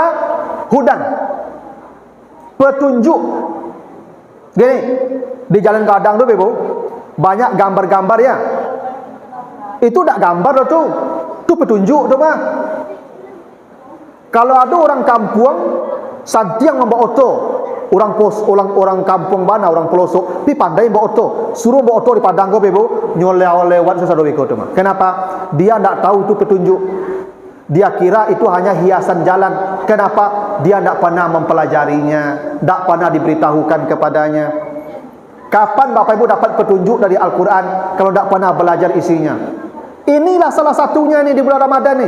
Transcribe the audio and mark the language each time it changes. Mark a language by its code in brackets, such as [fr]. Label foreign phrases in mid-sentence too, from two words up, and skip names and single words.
[id] Hudan, petunjuk. Gini, di Jalan Gadang tu Ibu, banyak gambar-gambar ya. [min] Itu tak gambar tu, itu petunjuk tu mah. Kalau ada orang kampung santiang membawa oto, orang kampung mana, orang pelosok, pi pandai bawa oto, suruh bawa oto di padang kau Ibu, lewat sesado beko tu mah. [id] Kenapa? Dia tak tahu itu petunjuk. Dia kira itu hanya hiasan jalan. Kenapa? Dia tak pernah mempelajarinya, tak pernah diberitahukan kepadanya. Kapan Bapak Ibu dapat petunjuk dari Al-Quran kalau tak pernah belajar isinya? Inilah salah satunya nih di bulan Ramadan nih.